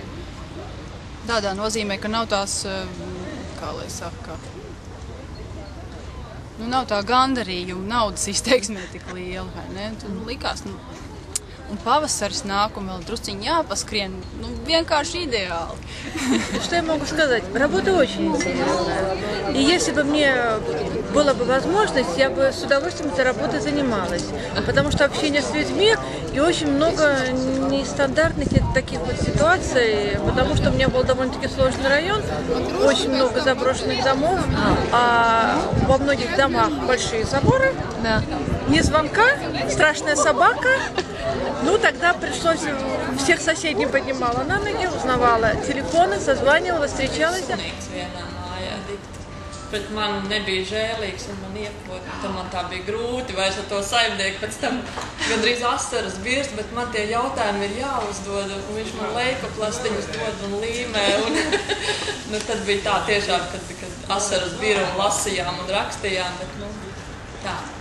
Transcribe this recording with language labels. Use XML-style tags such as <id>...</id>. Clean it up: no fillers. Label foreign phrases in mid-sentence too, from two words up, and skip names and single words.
<lv>Tādā nozīmē, ka nav tās, kā lai saka, nav tā gandarījuma, naudas izteiksmē tik liela, vai ne? Tad likās, un pavasaris nāk, un vēl drusciņi jāpaskrien, vienkārši ideāli.</lv> <ru>Что я могу сказать? Работа очень интересная. И если бы мне была бы возможность, я бы с удовольствием этой работой занималась. Потому что общение с людьми и очень много нестандартных таких вот ситуаций, потому что у меня был довольно-таки сложный район, очень много заброшенных домов, а во многих домах большие заборы, Да. ни звонка, страшная собака. Тогда пришлось, всех соседей поднимала на ноги, узнавала телефоны, созванивала, встречалась.</ru> <lv>Bet man nebija žēlīgs, un man iekot, man tā bija grūti vairs ar to saimnieku. Pēc tam gandrīz asaras birst, bet man tie jautājumi ir jāuzdod, un viņš man leikoplastiņus dod un līmē. Tad bija tā tiešām, kad asaras bira un lasījām un rakstījām, bet tā.</lv>